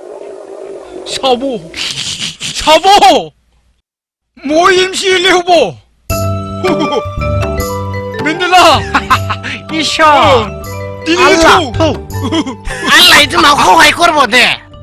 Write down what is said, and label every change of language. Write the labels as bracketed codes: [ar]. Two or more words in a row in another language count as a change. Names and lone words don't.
[as] সব মই এমসিএলএ হব মেন্ডেলা ঈশ্বর আল্লাহ আল্লাহ তোমাক সহায় করব দে